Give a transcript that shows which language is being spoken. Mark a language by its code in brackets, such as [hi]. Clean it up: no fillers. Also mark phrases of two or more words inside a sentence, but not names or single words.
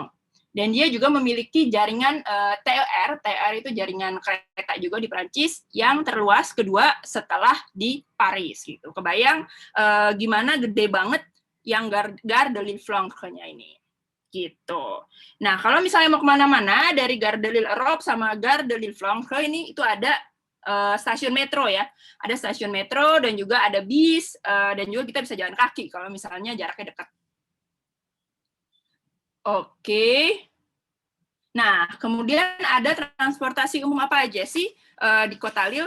[id] Dan dia juga memiliki jaringan TER itu jaringan kereta juga di Prancis yang terluas kedua setelah di Paris gitu. Kebayang gimana gede banget yang Gare de Lille-Flandre-nya ini. Gitu. Nah, kalau misalnya mau kemana-mana dari Gare de Lille-Europe sama Gare de Lille-Flandre ini itu ada stasiun metro ya. Ada stasiun metro dan juga ada bis dan juga kita bisa jalan kaki kalau misalnya jaraknya dekat. Oke. Nah, kemudian ada transportasi umum apa aja sih di Kota Lille?